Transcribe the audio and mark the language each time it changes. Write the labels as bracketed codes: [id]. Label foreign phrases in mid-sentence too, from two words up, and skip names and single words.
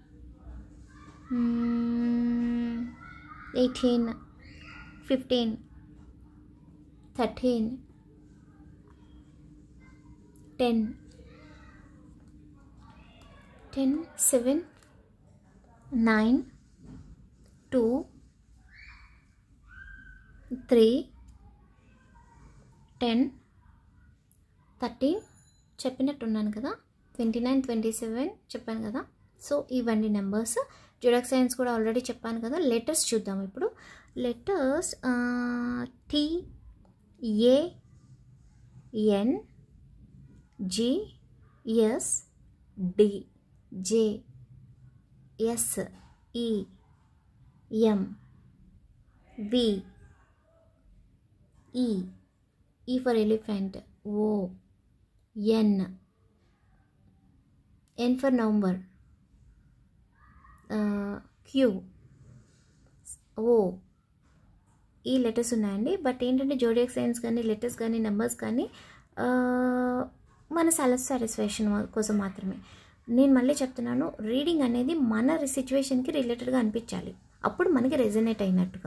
[te] 18 15 13 10 7 9 2 3 10 13 చెప్పినట్టున్నాను కదా, 29 27 చెప్పాను కదా. [en] సో ఇవన్నీ నెంబర్స్. zodiac signs కూడా ఆల్రెడీ [te] చెప్పాను కదా. లెటర్స్ చూద్దాం ఇప్పుడు. [en] లెటర్స్ TAN GSD JSEM E for elephant, N for November, Q, O. [te] ఈ లెటర్స్ ఉన్నాయండి. బట్ ఏంటంటే [en] zodiac signs [te] కానీ లెటర్స్ కానీ నెంబర్స్ కానీ మన సాటిస్ఫాక్షన్ కోసం మాత్రమే. నేను మళ్ళీ చెప్తున్నాను, రీడింగ్ అనేది మన [en] situation related [te] అనిపించాలి, అప్పుడు మనకి రెజనేట్ అయినట్టుగా.